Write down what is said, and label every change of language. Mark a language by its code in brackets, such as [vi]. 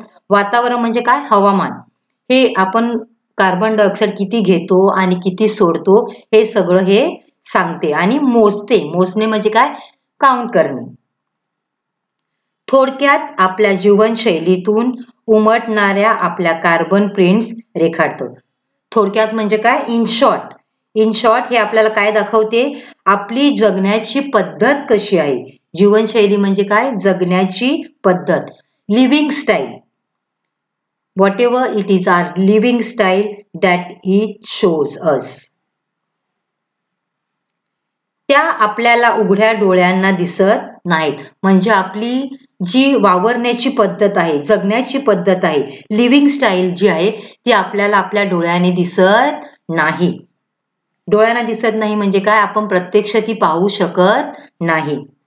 [mr] वातावरण म्हणजे काय, हवामान, हे आपण कार्बन डायऑक्साईड किती घेतो आणि किती सोडतो हे सगळं हे सांगते आणि मोजणे म्हणजे काय, काउंट करणे. थोडक्यात आपल्या जीवनशैलीतून उमटणाऱ्या आपल्या कार्बन प्रिंट्स रेखाटतं. थोडक्यात म्हणजे काय, इन शॉर्ट हे आपल्याला काय दाखवते, आपली जगण्याची पद्धत कशी आहे. जीवनशैली म्हणजे काय, जगण्याची पद्धत, living style, [en] whatever it is our living style that it shows us. [mr] त्या आपल्याला उघड्या डोळ्यांना दिसत नाहीत, म्हणजे आपली जी वावरण्याची पद्धत आहे, जगण्याची पद्धत आहे, लिव्हिंग स्टाईल जी आहे ती आपल्याला आपल्या डोळ्याने दिसत नाही. डोळ्यांना दिसत नाही म्हणजे काय, आपण प्रत्यक्ष ती पाहू शकत नाही.